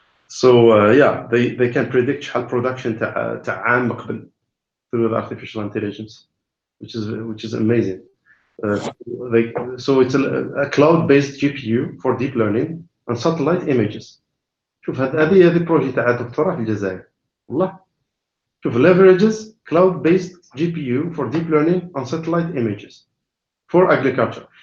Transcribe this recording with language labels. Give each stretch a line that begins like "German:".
English: So yeah, they can predict شحال production
Arabic: تاع عام قبل
English: through the artificial intelligence, which is amazing. So it's a cloud-based GPU for deep learning and satellite images.
Arabic: شوف هذه بروجي تاع دكتوراه في الجزائر والله.
English: شوف leverages cloud-based GPU for deep learning on satellite images for agriculture.